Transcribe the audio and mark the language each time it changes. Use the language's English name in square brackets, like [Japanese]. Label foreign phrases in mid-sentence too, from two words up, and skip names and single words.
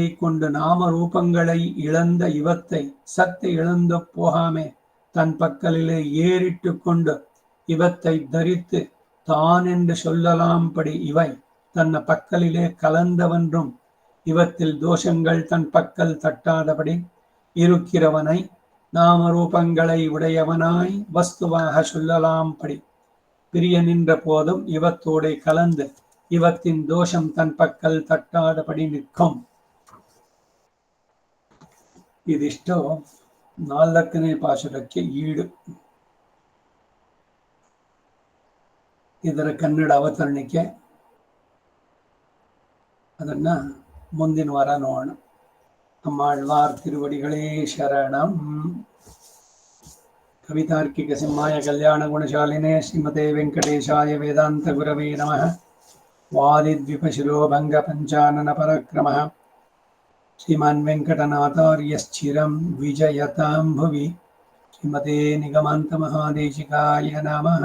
[Tamil] கொண்டு நாம ரூபங்களை இழந்த இவத்தை சத்தை இழந்து போகாமே தன் பக்கலிலே ஏறிட்டு கொண்டு இவத்தை தரித்து தான் என்று சொல்லலாம்படி இவை தன்ன பக்கலிலே கலந்தவன்றும் இவத்தில் தோஷங்கள் தன் பக்கல் தட்டாதபடி இருக்கிறவனை நாம ரூபங்களை உடையவனாய் வஸ்துவாக சொல்லலாம்படி பிரிய நின்ற போதும் இவத்தோடே கலந்து இவத்தின் தோஷம் தன் பக்கல் தட்டாதபடி நிக்கும். [Kannada] ಇದಿಷ್ಟು 4ನೇ ಪಾಶುರಕ್ಕೆ ಈಡು. ಇದರ ಕನ್ನಡ ಅವತರಣಿಕೆ ಅದನ್ನ ಮುಂದಿನ ವಾರ ನೋಡೋಣ. [Tamil] நம்மாழ்வார் திருவடிகளே சரணம். [Sanskrit] कवितार्किक सिंहाय कल्याण गुणशालिने श्रीमते वेंकटेशाय वेदांत गुरवे नमः। वादिद्विपशिरो भंग पंचानन पराक्रमः श्रीमान् वेंकटनाथार्यश्चिरं विजयतां भुवि। श्रीमते निगमान्त महादेशिकाय नमः।